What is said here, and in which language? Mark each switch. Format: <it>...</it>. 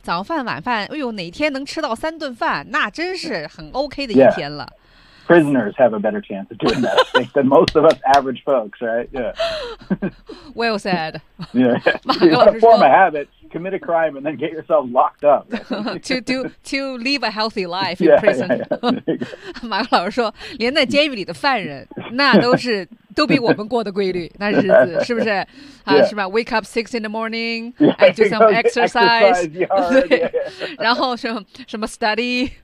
<zh>早饭晚饭，哎呦，哪天能吃到三顿饭，那真是很 OK 的一天了、</zh> <en>yeah. Prisoners have a better chance of doing that than most of us average folks, right? Yeah. Well said. Yeah. You want to form a habit, commit a crime, and then get yourself locked up. to live a healthy life in prison. Yeah, yeah, yeah.</en> <zh>马克老师说，连在监狱里的犯人，那都是都比我们过得规律，那日子是不是、</zh> <en>yeah.</en> <zh>是吧</zh> <en>？Wake up six in the morning yeah, and do some exercise, yard,</en> <zh>对，</zh> <en>yeah, yeah.</en> <zh>然后什么什么 study,</zh>